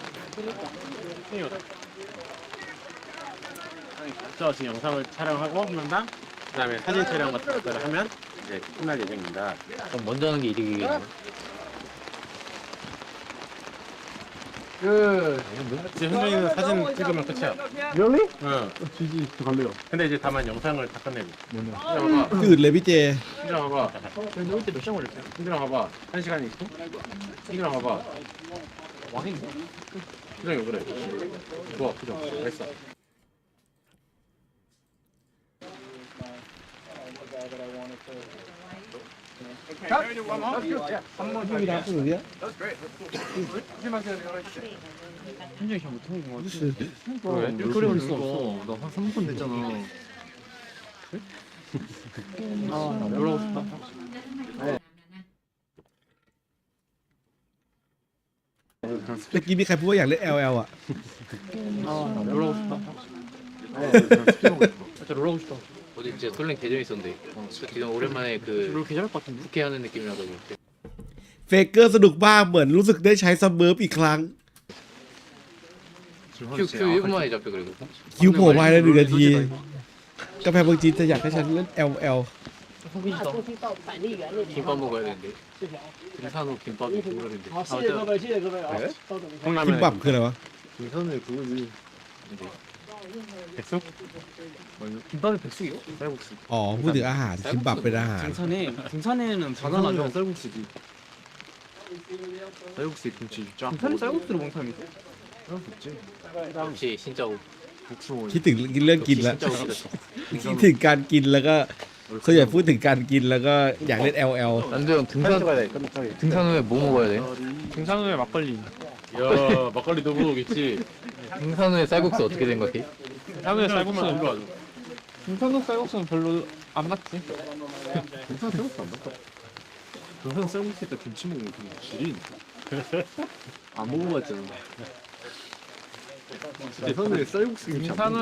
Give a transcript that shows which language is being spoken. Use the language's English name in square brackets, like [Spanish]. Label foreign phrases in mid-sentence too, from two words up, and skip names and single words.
[Korean] 저 지금 영상을 촬영하고 한 명, 그다음에 사진 촬영 같은 것들을 하면 이제 끝날 예정입니다. 그럼 먼저 하는 게 이득이겠네. 지금 현정이는 사진 찍으면 끝이야. [English] Really? [Korean] 응. 지지 갈래요. 근데 이제 다만 영상을 다 끝내고. 뭐냐? [Thai] จืดเลยพี่เจ [Korean] 현정아 봐봐. 근데 올때몇 시간 걸렸어요? 현정아 봐봐. 1시간이 있고. 현정아 봐봐. 왕인데? 현정이 왜 그래? 좋아, 그죠? 됐어. 현정이 잘 못하는 거 같아. 왜? 이렇게 오래 걸릴 수 없어. 나 한 3분 됐잖아. 나 놀라고 싶다. 네. [Thai] เมื่อกี้มีใครพูดว่าอยากเล่น LL อ่ะ [Korean] 나 놀라고 싶다. 진짜 놀라고 싶다. 어제 진짜 설렌 계정이 있었는데 지금 오랜만에 그 부캐하는 느낌이라서 [Thai] เฟเกอร์สนุกมากเหมือนรู้สึกได้ใช้ซัมเมอร์อีกครั้ง [Korean] Q 1분 만에 잡혀 그리고 [Thai] คิวโผล่มาใน1 นาทีกาแฟเมืองจีนจะอยากให้ฉันเล่น LL [Korean] 김밥 먹어야 되는데 등산호 김밥이 국물인데 네? [Thai] คิมบับคืออะไรวะ [Korean] 등산호에 그거지 백숙? 김밥이 백숙이요? 쌀국수 [Thai] อ๋อพูดถึงอาหารคิมบับเป็นอาหาร [Korean] 등산에는 바나나면 쌀국수지 쌀국수에 김치 쫙 등산에 쌀국수를 먹는 사람이 있어? 없지 김치 진짜고 국수 [Thai] คิดถึงเรื่องกินแล้วคิดถึงการกินแล้วก็ส่วนใหญ่พูดถึงการกินแล้วก็อยากเล่น LL [Korean] 남자형 등산호에 뭐 먹어야 돼? 등산호에 막걸리. 야 막걸리도 먹겠지 등산호에 쌀국수 어떻게 생각해? 등산호에 쌀국수는 등산호 쌀국수는 별로 안 맞지? 등산 쌀국수 안 맞다 등산 쌀국수에다 김치 먹으면 그냥 지린 안 먹어봤잖아 등산호에 쌀국수 김치 안 먹어